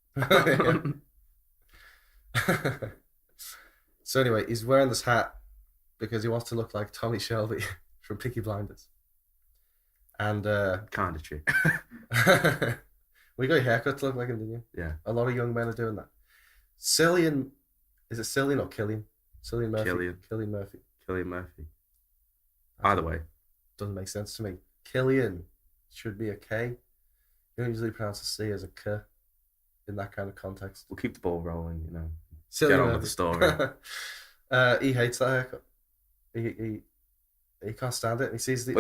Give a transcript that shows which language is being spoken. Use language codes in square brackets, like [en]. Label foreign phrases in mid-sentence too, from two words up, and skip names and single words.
[en] So anyway, he's wearing this hat because he wants to look like Tommy Shelby from Peaky Blinders. And kind of cheap. We got your haircut to look like him, didn't you? Yeah. A lot of young men are doing that. Is it Cillian or Killian? Cillian Murphy. Cillian Murphy. Cillian Murphy. Either way. Doesn't make sense to me. Killian should be a K. You don't usually pronounce a C as a K in that kind of context. We'll keep the ball rolling, Cillian Get on Murphy. with the story. He hates that haircut. He can't stand it. And he sees the.